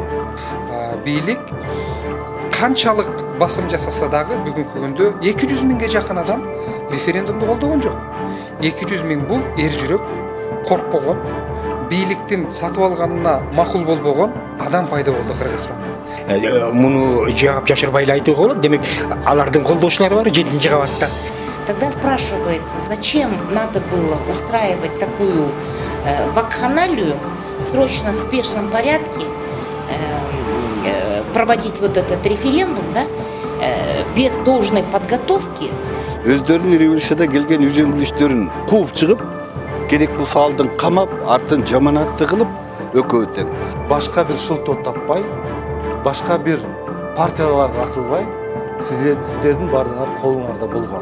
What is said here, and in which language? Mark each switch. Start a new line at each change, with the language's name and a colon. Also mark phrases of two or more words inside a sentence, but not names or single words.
Kyrgyz: Бийлик канчалык басым жасаса дагы бүгүнкү күндө 200 миңге жакын адам референдумду колдогон жок. 200 миң бул эр жүрөк, коркпогон, бийликтин сатып алганына макул болбогон адам пайда болду Кыргызстанда. Муну жаап жашырбай эле айтууга болот. Демек, алардын колдоочулары бар 7-нчи кабатта.
Russian: Тогда спрашивается, зачем надо было устраивать такую вакханалию, срочно в спешном порядке проводить вот этот референдум, да, без должной подготовки.
Kyrgyz: Өздөрүнүн революцияда келген үзөңгүлүштөрүн кууп чыгып, керек болсо алдын камап, артын жаманатты кылып өкөтөң. Башка бир шылтоо таппай, башка бир партияларга асылбай, сиздердин бардыгыңар колуңарда болгон.